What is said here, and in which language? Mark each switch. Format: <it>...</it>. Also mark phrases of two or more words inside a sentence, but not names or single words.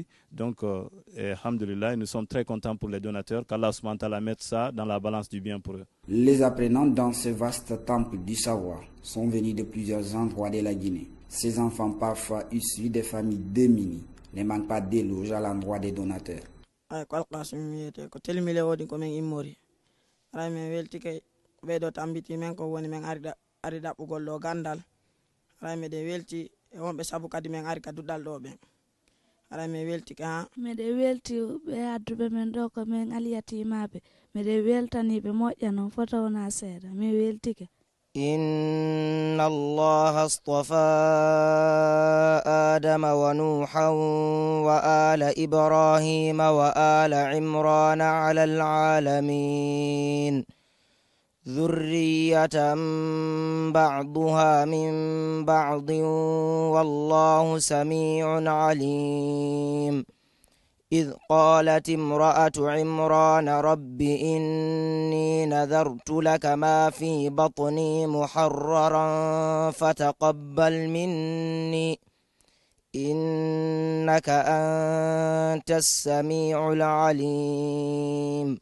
<fr>Donc, alhamdulillah, nous sommes très contents pour les donateurs, qu'</fr> <ar>الله سبحانه وتعالى</ar> <fr>mette ça dans la balance du bien pour eux. Les apprenants dans ce vaste temple du savoir sont venus de plusieurs endroits de la Guinée. Ces enfants, parfois issus des familles démunies, ne manquent pas d'éloges à l'endroit des donateurs.</fr> <ff>Ray welti kay ɓeydo tambiti men ko woni men ari ɗaɓɓugol ɗo gandal ray meɗe welti e wonɓe saabu kadi men ari ka duɗɗal ɗo ɓen ray mi welti ka ha meɗe welti ɓe adduɓe men ɗo ko men aliyatimaɓe meɗe weltaniɓe moƴƴa noon fota wona seeɗa mi weltike.</ff> <ar>إن الله اصطفى آدم ونوحا وآل إبراهيم وآل عمران على العالمين ذرية بعضها من بعض والله سميع عليم إذ قالت امرأة عمران رب إني نذرت لك ما في بطني محررا فتقبل مني إنك أنت السميع العليم.</ar>